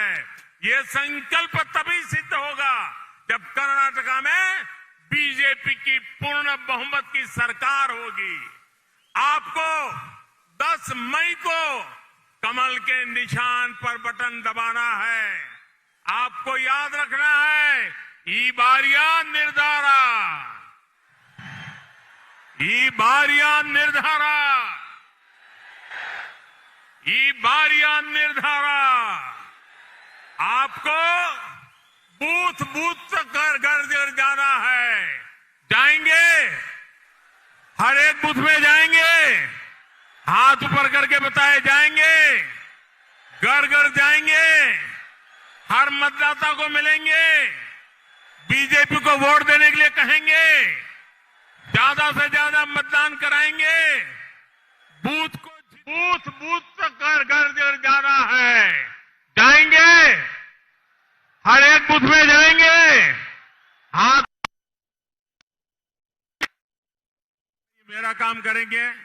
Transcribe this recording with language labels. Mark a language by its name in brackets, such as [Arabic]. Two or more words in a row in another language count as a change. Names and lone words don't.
[Hindi] ये संकल्प तभी सिद्ध होगा जब कर्नाटका में बीजेपी की पूर्ण बहुमत की सरकार होगी। आपको 10 मई को कमल के निशान पर बटन दबाना है। आपको याद रखना है, [Kannada] ಈ ಬಾರಿಯ ನಿರ್ಧಾರ, ಈ ಬಾರಿಯ ನಿರ್ಧಾರ, ಈ ಬಾರಿಯ ನಿರ್ಧಾರ। [Hindi] आपको बूथ बूथ तक घर जाना है। जाएंगे, हर एक बूथ में जाएंगे, हाथ ऊपर करके बताए जाएंगे, घर घर जाएंगे, हर मतदाता को मिलेंगे, बीजेपी को वोट देने के लिए कहेंगे, ज्यादा से ज्यादा मतदान कराएंगे, बूथ तक घर घर जाना है, जाएंगे, हर एक बूथ में जाएंगे, हाथ मेरा काम करेंगे।